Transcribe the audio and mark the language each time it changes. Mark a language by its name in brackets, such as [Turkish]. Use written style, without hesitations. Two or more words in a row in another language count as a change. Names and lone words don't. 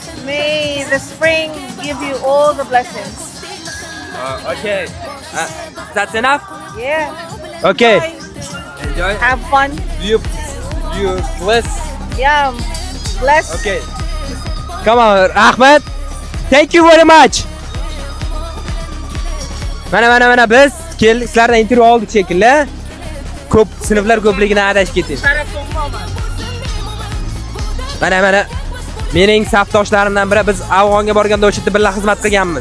[English] May the spring give you all the blessings. Okay. That's enough? Yeah. Okay. Enjoy. Have fun. You bless. Yeah. Bless. Okay. Come on, Ahmed. Thank you very much. [Uzbek] Mana biz sizlardan intervyu oldik shekilli. Ko'p sinflar ko'pligidan adashib ketdik. Mana mening safdoshlarimdan biri, biz Afg'onga borganda o'sha yerda birga xizmat qilganmiz.